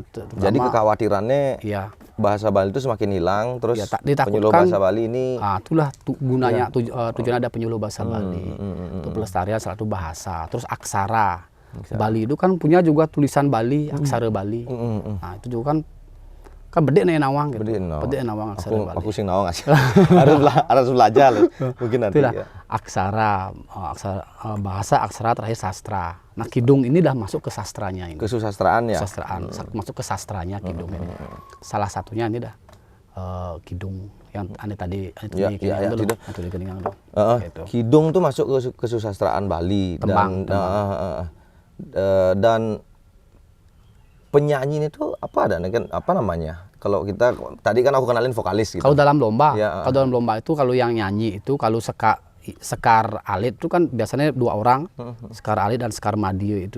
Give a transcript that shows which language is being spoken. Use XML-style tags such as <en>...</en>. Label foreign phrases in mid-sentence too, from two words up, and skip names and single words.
<id>jadi kekhawatirannya bahasa Bali itu semakin hilang, terus penyuluh bahasa Bali ini itulah gunanya tujuan ada penyuluh bahasa Bali. Untuk pelestarian salah satu bahasa. Terus aksara. Bali itu kan punya juga tulisan Bali, aksara Bali. Nah, itu juga kan</id> <ban>bedek nih nawang</ban> <id>gitu.</id> <ban>Bedek nawang aksara Bali.</ban> <id>Aku</id> <ban>sing nawang</ban> <id>aja. harus belajar loh. Mungkin nanti. Itulah aksara bahasa, aksara, terakhir sastra. Nah, kidung ini dah masuk ke sastranya ini. Kesusastraan ya. Masuk ke sastranya kidung ini. Salah satunya ini dah kidung yang ane tadi kidung tuh masuk ke kesusastraan Bali. Tembang. Dan penyanyi itu apa namanya? Kalau kita tadi kan aku kenalin vokalis gitu. Kalau dalam lomba, itu kalau yang nyanyi itu kalau Sekar Alit itu kan biasanya 2 orang, Sekar Alit dan Sekar Madiu itu.</id>